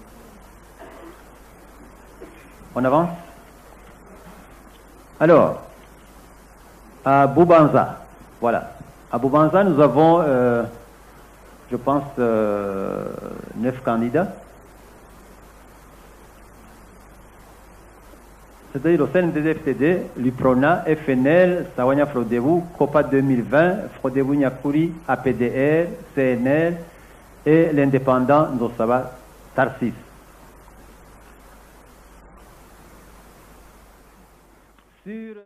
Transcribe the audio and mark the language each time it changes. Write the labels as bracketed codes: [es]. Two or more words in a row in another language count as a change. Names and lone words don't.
[fr] On avance. Alors, à Bubanza, voilà. À Bubanza, nous avons, je pense, 9 candidats. C'est-à-dire le CNDD-FDD, l'UPRONA, FNL, Sawanya Frodebu, COPA 2020, Frodebu Nyakuri, APDR, CNL et l'indépendant Nosaba Tarsis. Sur